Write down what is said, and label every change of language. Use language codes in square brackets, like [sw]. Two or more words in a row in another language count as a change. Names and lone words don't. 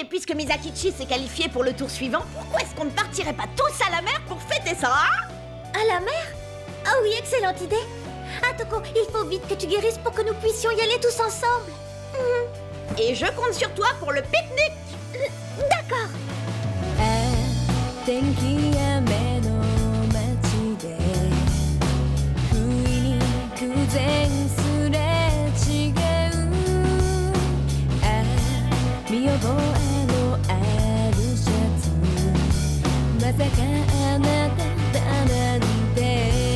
[fr] Puisque Misakichi s'est qualifié pour le tour suivant, pourquoi est-ce qu'on ne partirait pas tous à la mer pour fêter ça, hein? À la mer? Ah oui, excellente idée. Atoko, il faut vite que tu guérisses pour que nous puissions y aller tous ensemble. Et je compte sur toi pour le pique-nique. D'accord. [ja] 天気や雨の街で不意に偶然すれ違う見覚えのあるシャツまさかあなただなんて